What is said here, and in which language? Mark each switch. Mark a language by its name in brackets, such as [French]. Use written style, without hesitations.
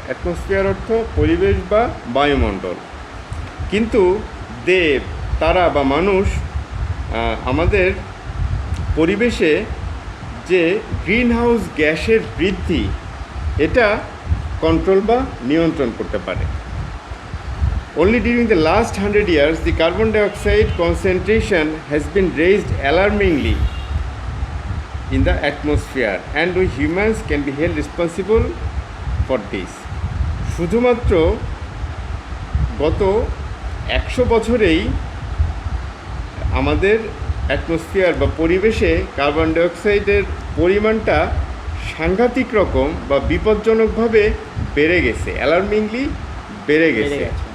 [Bangla] Atmosphere অর্থ পরিবেশ বা বায়ুমণ্ডল। কিন্তু তারা বা মানুষ আমাদের পরিবেশে যে গ্রিন হাউস গ্যাসের বৃদ্ধি এটা কন্ট্রোল বা নিয়ন্ত্রণ করতে পারে। [English] Only during the last 100 years, the carbon dioxide concentration has been raised alarmingly in the atmosphere, and we humans can be held responsible for this. [Bangla] শুধুমাত্র গত 100 বছরেই আমাদের অ্যাটমসফিয়ার বা পরিবেশে কার্বন ডাইঅক্সাইডের পরিমাণটা সাংঘাতিক রকম বা বিপজ্জনকভাবে বেড়ে গেছে, অ্যালার্মিংলি বেড়ে গেছে।